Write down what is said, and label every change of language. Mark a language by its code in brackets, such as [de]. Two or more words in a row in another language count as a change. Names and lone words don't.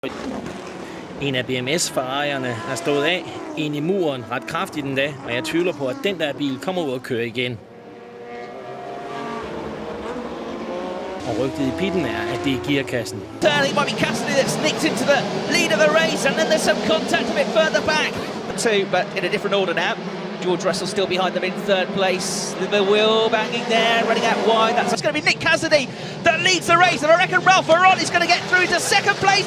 [da] En af BMS-farejerne er stået af ind i muren ret kraftigt den dag, og jeg tvivler på, at den der bil kommer ud og kører igen. Og rygtet i pitten er, at det er gearkassen. [en] Turning might be Cassidy that sneaks into the lead of the race, and then there's some contact a bit further back. Two, but in a different order now. George Russell still behind them in third place. The wheel banging there, running out wide. That's going to be Nick Cassidy that leads the race, and I reckon Ralph Ferron is going to get through to second place.